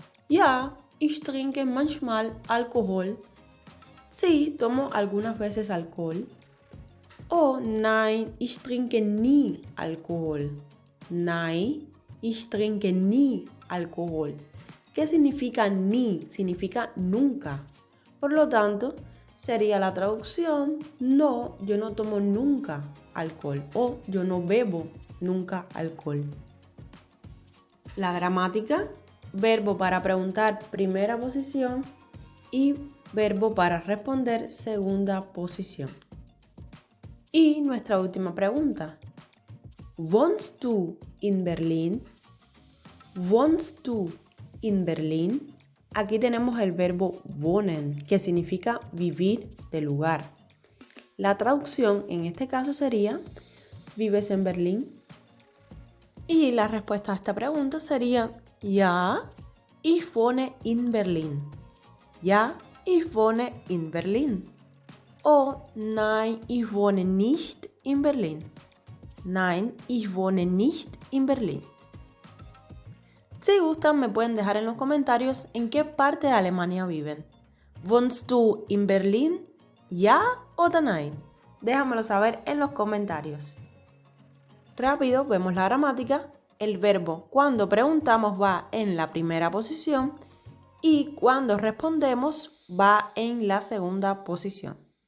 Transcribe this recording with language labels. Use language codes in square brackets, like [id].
[de] Ja, ich trinke manchmal Alkohol. [es] Sí, tomo algunas veces alcohol. [de] Oh, nein, ich trinke nie Alkohol. Nein, ich trinke nie Alkohol. [es] ¿Qué significa ni? Significa nunca. Por lo tanto, sería la traducción, no, yo no tomo nunca alcohol o yo no bebo nunca alcohol. La gramática, verbo para preguntar primera posición y verbo para responder segunda posición. Y nuestra última pregunta. [de] ¿Wohnst du in Berlin? ¿Wohnst du in Berlin? [es] Aquí tenemos el verbo wohnen, que significa vivir de lugar. La traducción en este caso sería, ¿vives en Berlín? Y la respuesta a esta pregunta sería, [de] ja, ich wohne in Berlin. Ja, ich wohne in Berlin. O nein, ich wohne nicht in Berlin. Nein, ich wohne nicht in Berlin. [es] Si gustan, me pueden dejar en los comentarios en qué parte de Alemania viven. [de] ¿Wohnst du in Berlin? ¿Ja oder nein? [es] Déjamelo saber en los comentarios. Rápido, vemos la gramática. El verbo cuando preguntamos va en la primera posición y cuando respondemos va en la segunda posición.